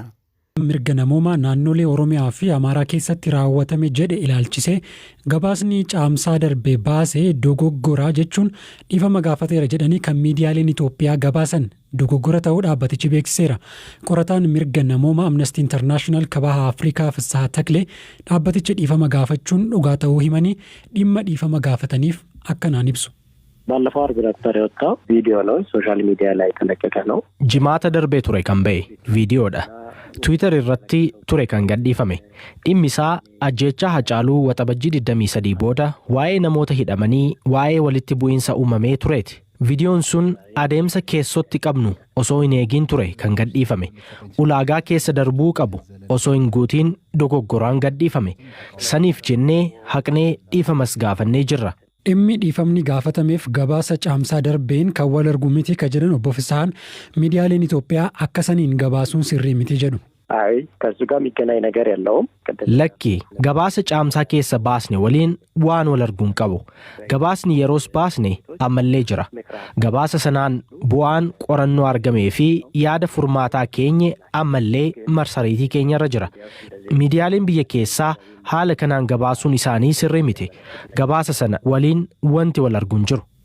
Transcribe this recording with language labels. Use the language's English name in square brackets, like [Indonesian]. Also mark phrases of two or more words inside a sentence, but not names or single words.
[Oromo] Mirga namoomaa naannolee Oromiyaa fi Amaaraa keessatti raawwatame jedhe ilaalchisee gabaasni caamsaa darbee baasee dogoggoraa jechuun dhiifama gaafateera jedhanii kan miidiyaaleen Itoophiyaa gabaasan dogoggora ta'uu dhaabbatichi beeksiseera. Qorataan mirga namoomaa Amnesty International kabaha Afrikaa Fissahaa Taklee dhaabbatichi dhiifama gaafachuun dhugaa ta'uu himanii dhimma dhiifama gaafataniif akkanaan ibsu. [Amharic] ባለፈው አርብ ነበር የወጣው ቪዲዮ ነው ሶሻል ሚዲያ ላይ ተለቀቀ ነው [Oromo] Jimaata darbe ture kan ba'e viidiyoodha Twitter irratti ture kan gadhiifame dhimmi isaa ajjeechaa Hacaaluu waxabajjii 23 booda waa'ee namoota hidhamanii waa'ee walitti bu'iinsa uumamee tureeti viidiyoon sun adeemsa keessotti qabnu osoo hin eegin ture kan gadhiifame ulaagaa keessa darbuu qabu osoo hin guutiin dogoggoraan gadhiifame saniif jennee haqnee dhiifamas gaafannee jirra. Dhimmi dhiifamni gaafatameef gabaasa caamsaa darbeen kan wal argu miti ka jedhan obbo Fissahaan miidiyaaleen Itoophiyaa akka saniin gabaasuun sirrii miti jedhu. [Amharic] አይ ከሱ ጋር የሚገናኝ ነገር የለውም [Oromo] Lakki gabaasa caamsaa keessa baasne waliin waan wal arguun qabu gabaasni yeroos baasne ammallee jira gabaasa sanaan bu'aan qorannoo argamee fi yaada furmaataa keenye ammallee marsariitii keenyarra jira miidiyaaleen biyya keessaa haala kanaan gabaasuun isaanii sirrii miti gabaasa sana waliin wanti wal arguun jiru.